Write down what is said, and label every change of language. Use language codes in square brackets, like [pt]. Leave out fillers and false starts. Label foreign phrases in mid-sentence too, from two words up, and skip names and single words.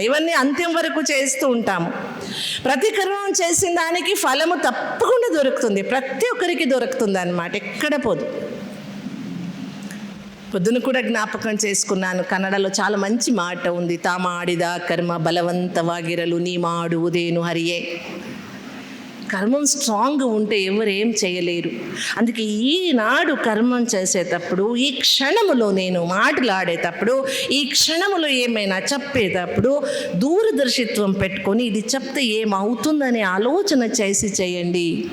[te] ఇవన్నీ అంత్యం వరకు చేస్తూ ఉంటాము. ప్రతి కర్మం చేసిన దానికి ఫలము తప్పకుండా దొరుకుతుంది, ప్రతి ఒక్కరికి దొరుకుతుంది అన్నమాట, ఎక్కడ పోదు. పొద్దున కూడా జ్ఞాపకం చేసుకున్నాను, కన్నడలో చాలా మంచి మాట ఉంది, [kn] ತಾಮಾಡಿದ ಕರ್ಮ ಬಲವಂತವಾಗಿರಲು ನೀ ಮಾಡುವುದೇನು ಹರಿಯೇ. [te] కర్మం స్ట్రాంగ్గా ఉంటే ఎవరు ఏం చేయలేరు. అందుకే ఈనాడు కర్మం చేసేటప్పుడు, ఈ క్షణములో నేను మాట్లాడేటప్పుడు, ఈ క్షణములో ఏమైనా చెప్పేటప్పుడు దూరదర్శిత్వం పెట్టుకొని ఇది చెప్తే ఏమవుతుందనే ఆలోచన చేసి చేయండి.